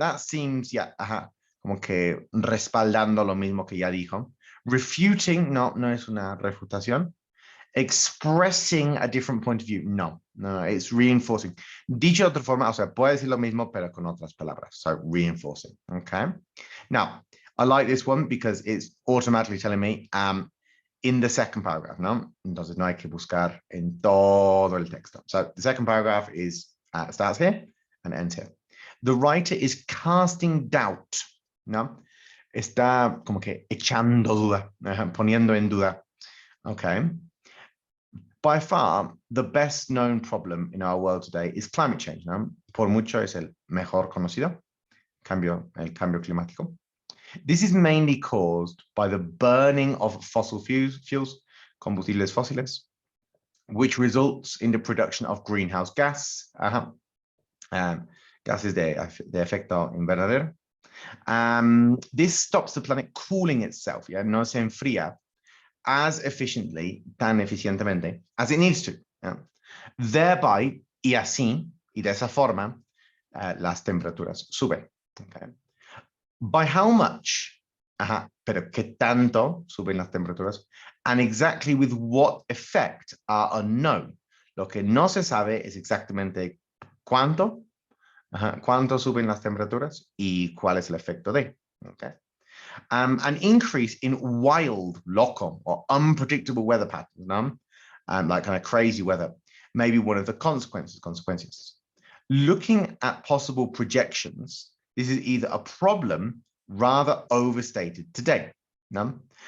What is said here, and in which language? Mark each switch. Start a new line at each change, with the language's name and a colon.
English: That seems, yeah,
Spanish: como que respaldando lo mismo que ya dijo. Refuting, no es una refutación.
English: Expressing a different point of view, no, it's reinforcing.
Spanish: Dicho de otra forma, o sea, puede decir lo mismo, pero con otras palabras.
English: So reinforcing, okay? Now, I like this one because it's automatically telling me in the second paragraph, ¿no?
Spanish: Entonces no hay que buscar en todo el texto.
English: So the second paragraph is starts here and ends here. The writer is casting doubt, ¿no?
Spanish: Está como que echando duda, poniendo en duda, okay?
English: By far, the best known problem in our world today is climate change, ¿no?
Spanish: Por mucho es el mejor conocido, el cambio climático.
English: This is mainly caused by the burning of fossil fuels,
Spanish: combustibles fósiles,
English: which results in the production of greenhouse gas,
Spanish: gases de efecto invernadero.
English: This stops the planet cooling itself, yeah?
Spanish: No se enfría
English: as efficiently,
Spanish: tan eficientemente,
English: as it needs to. Yeah?
Spanish: Thereby, y así, y de esa forma, las temperaturas suben. Okay?
English: By how much?
Spanish: Pero qué tanto suben las temperaturas?
English: And exactly with what effect are unknown.
Spanish: Lo que no se sabe es exactamente cuánto, cuánto suben las temperaturas y cuál es el efecto de.
English: Okay. An increase in wild, loco, or unpredictable weather patterns, like kind of crazy weather, may be one of the consequences. Looking at possible projections, this is either a problem rather overstated today, ¿no?